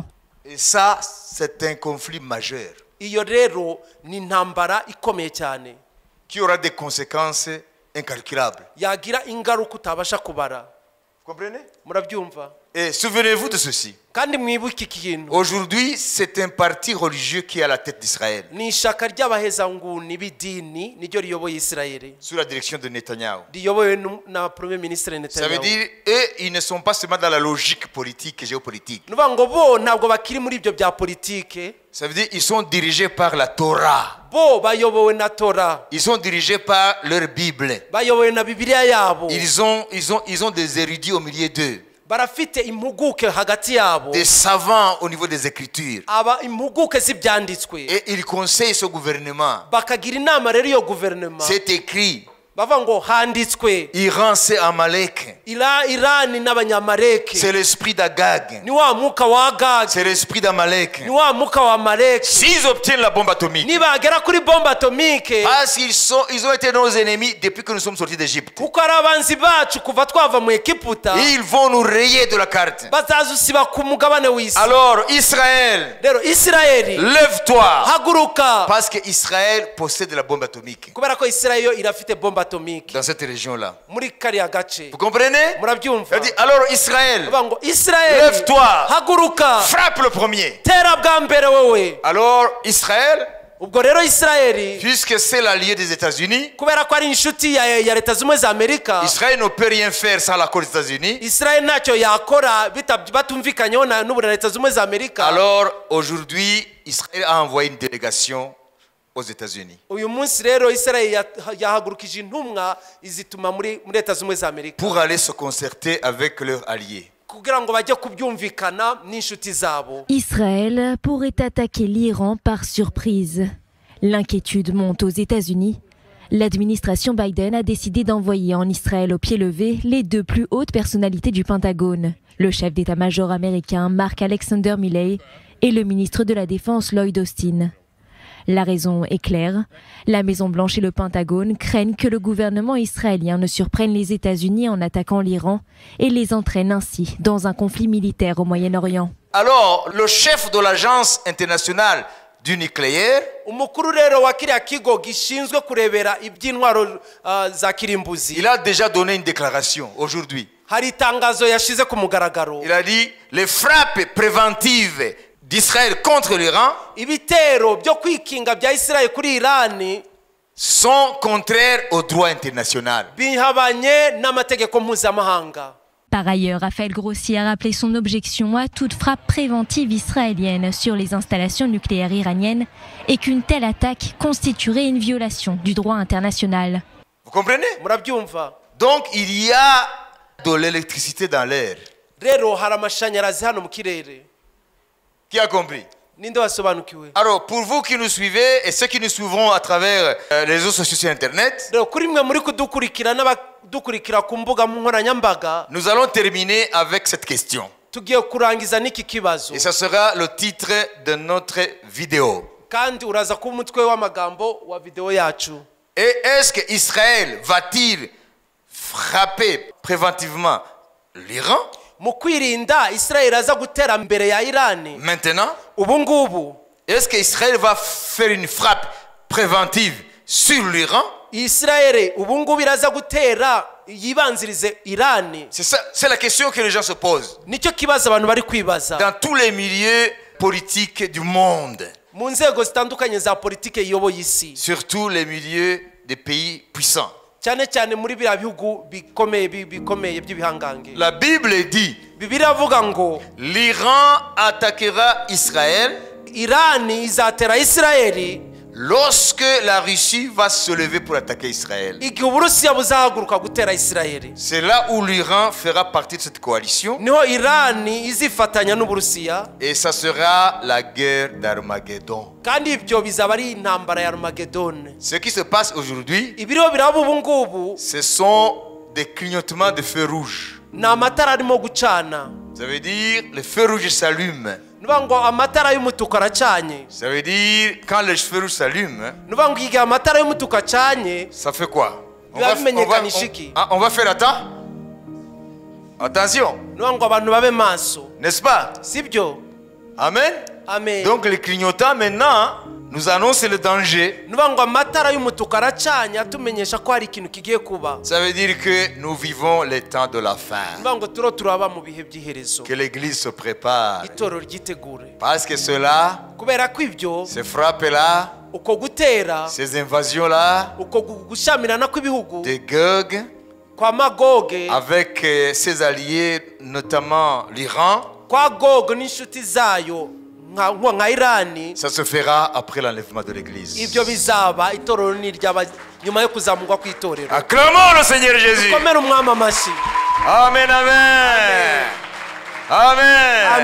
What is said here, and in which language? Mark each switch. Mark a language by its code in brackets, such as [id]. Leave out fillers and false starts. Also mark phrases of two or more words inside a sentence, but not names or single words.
[fr] Et ça, c'est un conflit majeur [rw] Iyo rero ni intambara ikomeye cyane [fr] qui aura des conséquences incalculables. [rw] yagira ingaruka utabasha kubara. [fr] Vous comprenez? [rw] Murabyumva? [fr] Et souvenez-vous de ceci. [rw] kandi mwibuke iki kintu, [fr] Aujourd'hui, c'est un parti religieux qui est à la tête d'Israël, [rw] ni ishaka ry'abahezanguni b'idini niryo riyoboye Isirayeli, [fr] sous la direction de Netanyahou. [rw] riyobowe na [fr] premier ministre Ça veut [rw] Netanyahu. [fr] dire, eux, ils ne sont pas seulement dans la logique politique et géopolitique. [rw] nuvuga ngo bo ntabwo bakiri muri ibyo bya politike, [fr] Ça veut dire, ils sont dirigés par la Torah. [rw] bo bayobowe na Tora, [fr] Ils sont dirigés par leur Bible. [rw] bayobowe na Bibiliya yabo, [fr] Ils ont des érudits au milieu d'eux, [rw] barafite impuguke hagati yabo, [fr] des savants au niveau des Écritures. [rw] aba impuguke z'ibyanditswe, [fr] Et ils conseillent ce gouvernement. [rw] bakagira inama rero iyo guverinoma, [fr] C'est écrit, [rw] bavuga ngo handitswe [fr] Iran c'est Amalek. [rw] Irani n'abanyamaleki, [fr] C'est l'esprit d'Agag. [rw] ni wa mwuka wa Agagi, [fr] C'est l'esprit d'Amalek. [rw] ni wa mwuka wa Amaleki. [fr] S'ils obtiennent la bombe atomique, [rw] nibagera kuri [fr] bombe atomike, parce qu'ils ont été nos ennemis depuis que nous sommes sortis d'Égypte, [rw] kuko ari abanzi bacu kuva twava mu Egiputa, [fr] ils vont nous rayer de la carte. [rw] bazazusiba ku mugabane w'isi. [fr] Alors Israël, [rw] Rero Isirayeli [fr] lève-toi, [rw] haguruka, [fr] parce que Israël possède la bombe atomique [rw] kubera ko Isirayeli yo irafite [fr] bombe atomike dans cette région-là. [rw] muri kariya gace. [fr] Vous comprenez? [rw] Murabyumva? [fr] Elle dit, alors Israël, [rw] Bavuga ngo Isirayeli [fr] lève-toi, [rw] haguruka, [fr] frappe le premier. [rw] tera bwa mbere wowe. [fr] Alors Israël, [rw] ubwo rero Isirayeli [fr] puisque c'est l'allié des États-Unis, [rw] kubera ko ari inshuti ya Leta zimwe za Amerika, [fr] Israël ne peut rien faire sans l'accord des États-Unis. [rw] Isirayeli ntacyo yakora batumvikanyeho n'ubu na Leta zimwe za Amerika. [fr] Alors aujourd'hui, Israël a envoyé une délégation aux États-Unis [rw] uyu munsi rero Isirayeli yahagurukije intumwa izituma muri Leta zimwe za Amerika [fr] pour aller se concerter avec leurs alliés. [rw] kugira ngo bajye kubyumvikana n'inshuti zabo. [fr] Israël pourrait attaquer l'Iran par surprise. L'inquiétude monte aux États-Unis. L'administration Biden a décidé d'envoyer en Israël au pied levé les 2 plus hautes personnalités du Pentagone, le chef d'état-major américain Mark Alexander Milley et le ministre de la Défense Lloyd Austin. La raison est claire. La Maison-Blanche et le Pentagone craignent que le gouvernement israélien ne surprenne les États-Unis en attaquant l'Iran et les entraîne ainsi dans un conflit militaire au Moyen-Orient. Alors, le chef de l'agence internationale du nucléaire, [rw] umukuru rero wa kiriya kigo gishinzwe kurebera iby'intwaro za kirimbuzi, [fr] il a déjà donné une déclaration aujourd'hui. [rw] hari itangazo yashize ku mugaragaro. [fr] Il a dit, les frappes préventives d'Israël contre l'Iran [rw] ibitero byo kwikinga bya Isirayeli kuri Irani [fr] sont contraires au droit international. [rw] bihabanye n'amategeko mpuzamahanga. [fr] Par ailleurs, Raphaël Grossi a rappelé son objection à toute frappe préventive israélienne sur les installations nucléaires iraniennes et qu'une telle attaque constituerait une violation du droit international. Vous comprenez? [rw] Murabyumva? [fr] Donc il y a de l'électricité dans l'air. [rw] Rero hari amashanyarazi hano mu kirere. [fr] Qui a compris? [rw] Ninde wasobanukiwe? [fr] Alors pour vous qui nous suivez et ceux qui nous suivront à travers les réseaux sociaux sur internet, [rw] Rero kuri mwe muri kudukurikira n'abadukurikira ku mbuga nkoranyambaga, [fr] nous allons terminer avec cette question. [rw] tugiye kurangiza n'iki kibazo. [fr] Et ça sera le titre de notre vidéo. [rw] Kandi uraza kuba umutwe w'amagambo wa video yacu. [fr] Et est-ce que Israël va-t-il frapper préventivement l'Iran [rw] Mu kwirinda Israel aza gutera mbere ya Irani [fr] maintenant? [rw] ubu ngubu? [fr] Est-ce qu'Israël va faire une frappe préventive sur l'Iran? [rw] Israel ubu ngubu iraza gutera yibanzirize Irani? [fr] C'est ça, c'est la question que les gens se posent. [rw] Nicyo kibazo abantu bari kwibaza [fr] Dans tous les milieux politiques du monde, [rw] mu nzego zitandukanye za politike iyoboye isi, [fr] surtout les milieux des pays puissants. [rw] cyane cyane muri biriya bihugu bikomeye by'ibihangange. [fr] La Bible dit [rw] Bibiliya avuga ngo [fr] l'Iran attaquera Israël [rw] Irani izatera Israeli [fr] lorsque la Russie va se lever pour attaquer Israël. [rw] igihe Uburusiya buzahaguruka gutera Israeli. [fr] C'est là où l'Iran fera partie de cette coalition [rw] Niho Irani izifatanya n'Uburusiya, [fr] et ça sera la guerre d'Armageddon. [rw] kandi ibyo bizaba ari intambara ya Armageddon. [fr] Ce qui se passe aujourd'hui, [rw] Ibiriho biraba ubu ngubu [fr] ce sont des clignotements de feux rouges. [rw] ni amatara arimo gucana. [fr] Ça veut dire le feu rouge s'allume. [rw] Nuvuga ngo amatara y'umutuku aracanye. [fr] Ça veut dire quand le feu rouge s'allume, [rw] Nuvuga ngo igihe amatara y'umutuku acanye, [fr] ça fait quoi? [rw] biba bimenyekanisha iki? [fr] On va faire attention, [rw] Nuvuga ngo abantu babe maso, [fr] n'est-ce pas? [rw] sibyo? Amen. Amen. [fr] Donc les clignotants maintenant nous annoncent le danger. [rw] Nuvuga ngo amatara y'umutuku aracanye atumenyesha ko hari ikintu kigiye kuba. [fr] Ça veut dire que nous vivons les temps de la fin. [rw] Nuvuga ngo turaba mu bihe by'iherezo. [fr] Que l'église se prépare. [rw] Itorero ryitegure. [fr] Parce que cela, [rw] Kubera ko ibyo [fr] ces frappes-là, [rw] uko gutera, [fr] ces invasions-là, [rw] uko gushamirana kw'ibihugu [fr] de Gog, [rw] kwa Magoge, [fr] avec ses alliés, notamment l'Iran, [rw] kwa Gog n'inshuti zayo nka Irani, [fr] ça se fera après l'enlèvement de l'église. [rw] ibyo bizaba itorero niryaba nyuma yo kuzamurwa kw'itorero. [fr] Acclamons le Seigneur Jésus. [rw] Komera umwami amashyi. Amen, amen. Amen.